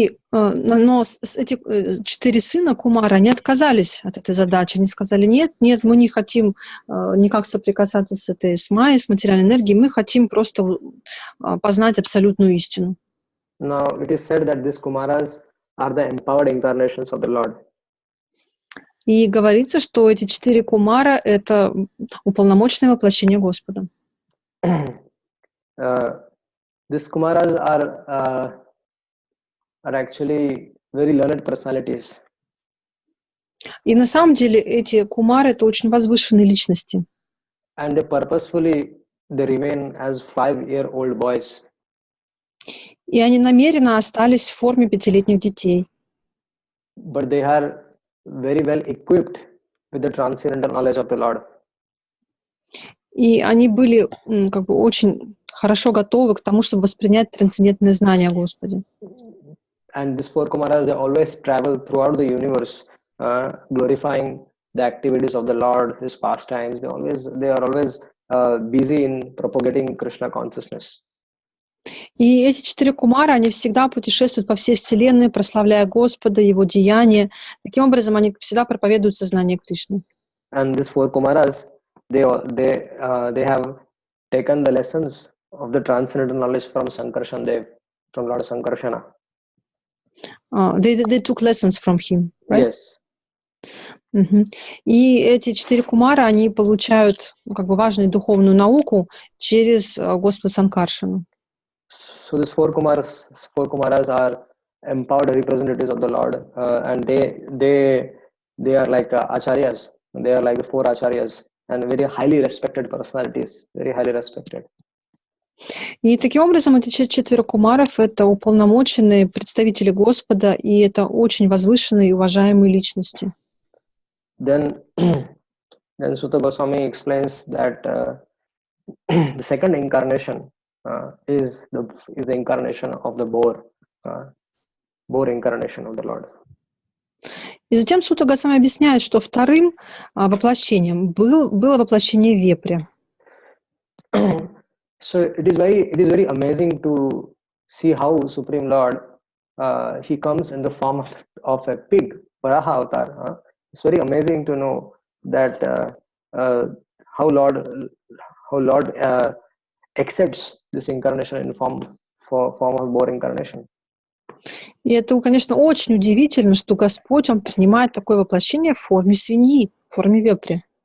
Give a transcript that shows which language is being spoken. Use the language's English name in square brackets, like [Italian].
[Russian] Но эти 4 сына Кумара, они отказались от этой задачи. Они сказали, нет, мы не хотим никак соприкасаться с этой майей, с материальной энергией, мы хотим просто познать абсолютную истину. [English] Now it is said that these Kumaras are the empowered incarnations of the Lord. [Russian] И говорится, что эти 4 Кумара — это уполномоченное воплощение Господа. [English] These Kumaras are actually very learned personalities. [Russian] И на самом деле эти Кумары — это очень возвышенные личности. [English] And they purposefully remain as 5-year-old boys. [Russian] И они намеренно остались в форме 5-летних детей. [English] But they are very well equipped with the transcendental knowledge of the Lord. [Russian] И они были как бы очень хорошо готовы к тому, чтобы воспринять трансцендентное знание о Господе. [English] And these 4 Kumaras, they always travel throughout the universe, glorifying the activities of the Lord, His pastimes. They are always busy in propagating Krishna consciousness. [Russian] И эти 4 Кумара, они всегда путешествуют по всей Вселенной, прославляя Господа, Его деяния. Таким образом, они всегда проповедуют сознание Кришны. [English] And these 4 Kumaras, they have taken the lessons of the transcendental knowledge from Sankarshan Dev, from Lord Sankarshana. They took lessons from him, right? Yes. [Russian] И эти 4 Кумара, они получают как бы важную духовную науку через Господа Санкаршану. [English] So these 4 Kumaras are empowered representatives of the Lord, and they are like acharyas. They are like the 4 acharyas, and very highly respected personalities, very highly respected. [Russian] И таким образом эти 4 Кумаров — это уполномоченные представители Господа, и это очень возвышенные и уважаемые личности. [English] Then Sutta Goswami explains that the second incarnation is the incarnation of the boar incarnation of the Lord. [Russian] И затем Сутта Госвами объясняет, что вторым воплощением было воплощение вепря. [English] So it is very amazing to see how Supreme Lord he comes in the form of a pig, Varaha avatar. It's very amazing to know that how Lord accepts this incarnation in form of boar incarnation. [Russian] И это, конечно, очень удивительно, что Господь, Он принимает такое воплощение в форме свиньи, в форме вепря.